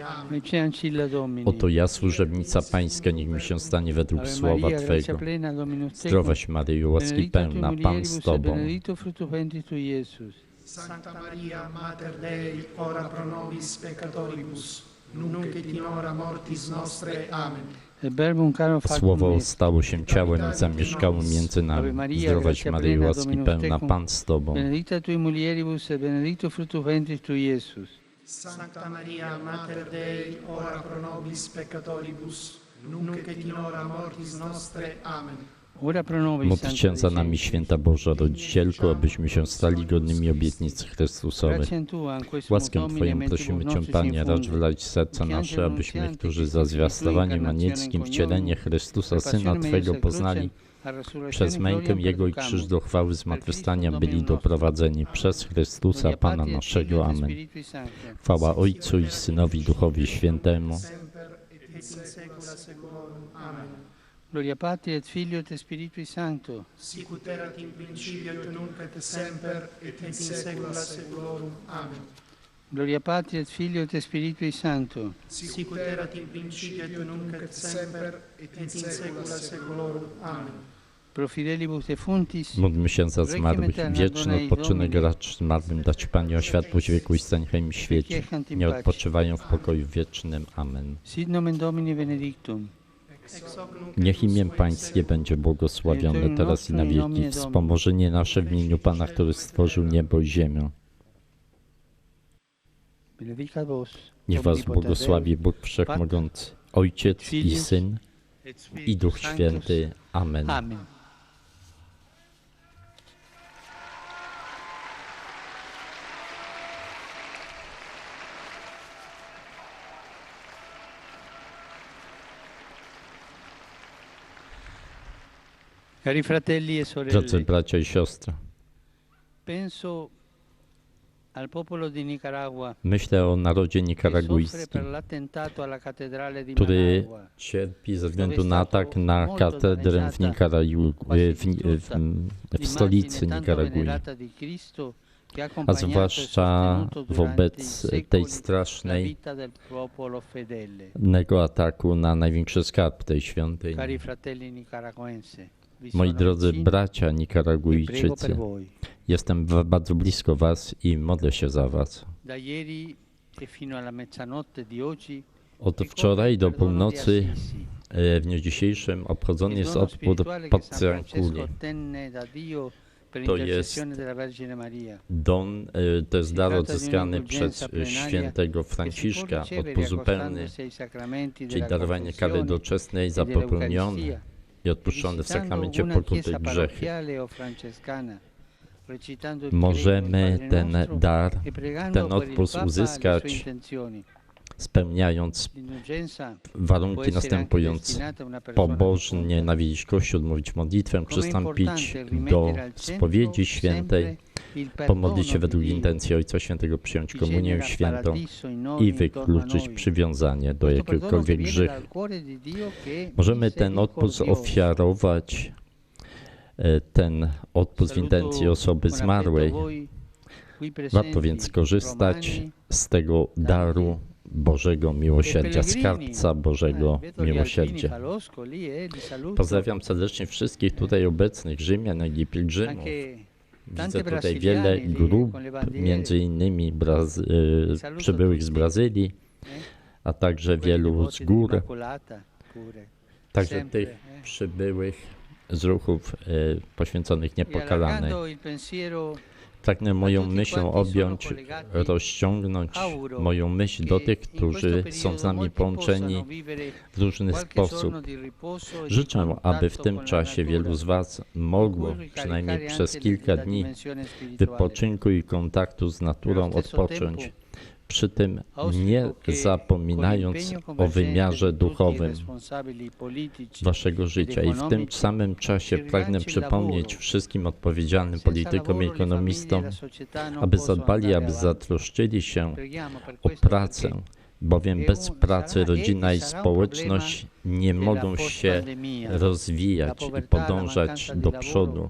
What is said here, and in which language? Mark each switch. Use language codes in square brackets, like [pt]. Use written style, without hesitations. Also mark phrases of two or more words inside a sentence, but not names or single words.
[la] Amen. Ecce ancilla Domini. [pl] Oto ja, służebnica Pańska, niech mi się stanie według [la] Ave [pl] słowa [la] Maria, gracia [pl] Twego. [la] plena, Dominus tecum, [pl] Zdrowaś Maryjo, łaski [la] benedicta tui [pl] pełna, Pan [la] mulieribus [pl] z [la] et [pl] Tobą. [la] benedictus fructus ventris tui, Iesus. Sancta Maria, Mater Dei, ora pro nobis peccatoribus, nunc et in hora mortis nostre. Amen. Et verbum caro factum [pl] Słowo [la] est. [pl] stało się ciałem i zamieszkało między nami. Zdrowaś Maryjo, łaski pełna, Pan z Tobą. [la] Benedicta tui mulieribus et benedictus fructus ventris tui, Iesus. Sancta Maria, Mater Dei, ora pro nobis peccatoribus, nunc et in hora mortis nostre. Amen. Ora pro nobis, [pl] Módl [la] Sancta [pl] się za [la] Dei [pl] nami, [la] Deus. [pl] Święta Boża Rodzicielko, abyśmy się stali godnymi obietnic Chrystusowych. [la] Gratiam Tua, [it] in questo [pl] Łaskę [la] Domine, [pl] Twoją [la] mentibus [pl] prosimy Cię, [la] nostris [pl] Panie, racz [la] infunde. [pl] wylać serca nasze, abyśmy, którzy za zwiastowaniem anielskim wcielenie Chrystusa, Syna Twego, poznali, przez mękę Jego i krzyż do chwały zmartwychwstania byli doprowadzeni przez Chrystusa, Pana naszego. Amen. Chwała Ojcu i Synowi, Duchowi Świętemu. [la] Semper et in saecula saeculorum. Amen. Gloria Patri et Filio et Spiritui Sancto. Sic ut erat in principio et nunc et semper et in saecula saeculorum. Amen. Gloria Patri et Filio et Spiritui Sancto. Sic ut erat in principio et nunc et semper et in saecula saeculorum. Amen. Pro fidelibus defuntis. [pl] Módlmy się za zmarłych. Wieczny odpoczynek racz zmarłym dać, Panie, o światłość wieku i stań w świecie. Nie odpoczywają w pokoju wiecznym. Amen. [la] Sit nomen Domini benedictum. Ex hoc nunc [pl] Niech imię Pańskie będzie błogosławione teraz i na wieki. Wspomożenie nasze w imieniu Pana, który stworzył niebo i ziemię. [la] benedicat vos, [pl] Niech was błogosławi Bóg Wszechmogący, Ojciec i Syn i Duch Święty. Amen. [it] Amen. Cari fratelli e [pl] Drodzy [it] sorelle, [pl] bracia i siostry, [it] penso al popolo di Nicaragua [pl] myślę o narodzie [it] che soffre [pl] nikaragujskim, [it] per l'attentato alla cattedrale di [pl] który [it] Managua. [pl] cierpi ze względu na atak na katedrę w stolicy Nikaragui, a zwłaszcza wobec tej strasznego ataku na największy skarb tej świątyni. [it] Cari fratelli nicaragoense, vi [pl] Moi [it] sono [pl] drodzy [it] vicino [pl] bracia [it] e prego [pl] nikaragujczycy, [it] per voi. [pl] jestem bardzo blisko was i modlę się za was. [it] Da ieri e fino alla mezzanotte di oggi [pl] Od [it] ricorre [pl] wczoraj [it] il [pl] do [it] perdono di [pl] północy [it] Assisi, [pl] w dniu dzisiejszym obchodzony [it] il [pl] jest [it] dono [pl] odpór [it] spirituale [pl] pod [it] che San Francesco [pl] Trankuli. [it] ottenne da Dio per [pl] To [it] intercessione [pl] jest [it] della Vergine Maria. [pl] To jest dar [it] tratta di [pl] odzyskany [it] un'indulgenza [pl] przez [it] plenaria [pl] świętego [it] che si può [pl] Franciszka, [it] ricevere [pl] odpór zupełny, [it] accostandosi ai sacramenti [pl] czyli [it] della [pl] darowanie kary [it] confessione [pl] doczesnej [it] e [pl] za popełnione [it] dell'Eucaristia, [pl] i odpuszczone w [it] visitando [pl] sakramencie [it] una [pl] pokuty [it] chiesa [pl] grzechy. [it] parrocchiale o francescana, recitando il [pl] Możemy [it] Credo, il [pl] ten [it] Padre Nostro [pl] dar, [it] e pregando [pl] ten [it] per il [pl] odpust [it] Papa le [pl] uzyskać, [it] sue intenzioni. [pl] spełniając [it] L'indulgenza può [pl] warunki [it] essere anche [pl] następujące. [it] destinata a una persona [pl] Pobożnie [it] defunta. [pl] nawiedzić Kościół, odmówić modlitwę, [it] Com'è [pl] przystąpić [it] importante [pl] do [it] rimettere al centro [pl] spowiedzi świętej, [it] sempre il [pl] pomodlić się [it] perdono [pl] według [it] di Dio, [pl] intencji Ojca Świętego, przyjąć [it] che [pl] komunię [it] genera [pl] świętą [it] paradiso in noi [pl] i [it] e intorno a [pl] wykluczyć [it] noi. [pl] przywiązanie do [it] Questo perdono che [pl] jakiegokolwiek [it] viene [pl] grzechu. [it] dal cuore di Dio che è [pl] Możemy ten odpust [it] misericordioso. [pl] ofiarować, ten odpust w intencji osoby [it] Saluto con [pl] zmarłej. [it] affetto voi, qui [pl] Warto [it] presenti, [pl] więc korzystać [it] romani, [pl] z tego daru Bożego miłosierdzia, skarbca Bożego [it] vedo gli alpini [pl] miłosierdzia. [it] Falosco lì, li saluto. [pl] Pozdrawiam serdecznie wszystkich tutaj obecnych Rzymian, jak i pielgrzymów. [it] Anche [pl] Widzę [it] tante [pl] tutaj wiele [it] brasiliani lì [pl] grup, [it] con le bandiere. [pl] między innymi [it] Saluto [pl] przybyłych z [it] tutti. [pl] Brazylii, a także [it] Quelli [pl] wielu z [it] devoti [pl] gór, [it] dell'Immacolata pure. [pl] także [it] sempre, [pl] tych przybyłych z ruchów poświęconych [it] E [pl] Niepokalanej. [it] allargando il pensiero [pl] Pragnę moją [it] tutti [pl] myślą [it] quanti sono [pl] objąć, [it] collegati, [pl] rozciągnąć [it] auguro [pl] moją myśl [it] che [pl] do tych, [it] in questo [pl] którzy są [it] periodo [pl] z nami [it] molti [pl] połączeni [it] possano vivere [pl] w różny [it] qualche [pl] sposób. [it] giorno di riposo e di [pl] Życzę, aby w [it] contatto [pl] tym [it] con la [pl] czasie [it] natura, [pl] wielu z Was mogło, [it] cui [pl] przynajmniej [it] ricaricare [pl] przez [it] anche [pl] kilka [it] la [pl] dni, [it] dimensione spirituale. [pl] wypoczynku i kontaktu z naturą [it] Nello stesso [pl] odpocząć, [it] tempo, [pl] przy tym [it] auspico [pl] nie [it] che [pl] zapominając [it] con l'impegno [pl] o [it] convergente [pl] wymiarze [it] di tutti i [pl] duchowym [it] responsabili politici [pl] Waszego życia. I w tym samym czasie pragnę przypomnieć wszystkim odpowiedzialnym politykom i ekonomistom, aby zadbali, aby zatroszczyli się o pracę, bowiem bez pracy rodzina i społeczność nie mogą się rozwijać i podążać do przodu.